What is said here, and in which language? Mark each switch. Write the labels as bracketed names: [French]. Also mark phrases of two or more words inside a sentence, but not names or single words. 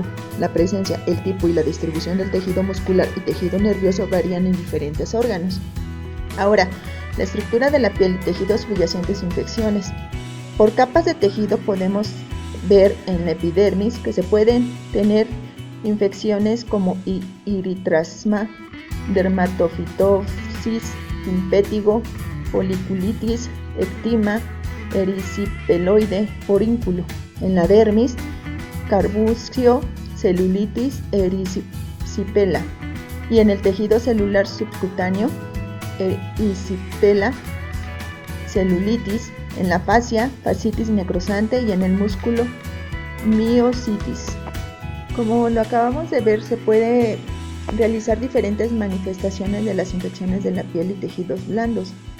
[Spanish] La presencia, el tipo y la distribución del tejido muscular y tejido nervioso varían en diferentes órganos. Ahora, la estructura de la piel y tejidos subyacentes a infecciones. Por capas de tejido podemos ver en la epidermis que se pueden tener infecciones como eritrasma, dermatofitosis, impétigo, foliculitis, ectima, erisipeloide, forúnculo. En la dermis, carbunclo, celulitis, erisipela. Y en el tejido celular subcutáneo, erisipela, celulitis. En la fascia, fascitis necrosante, y en el músculo, miositis. Como lo acabamos de ver, se puede realizar diferentes manifestaciones de las infecciones de la piel y tejidos blandos.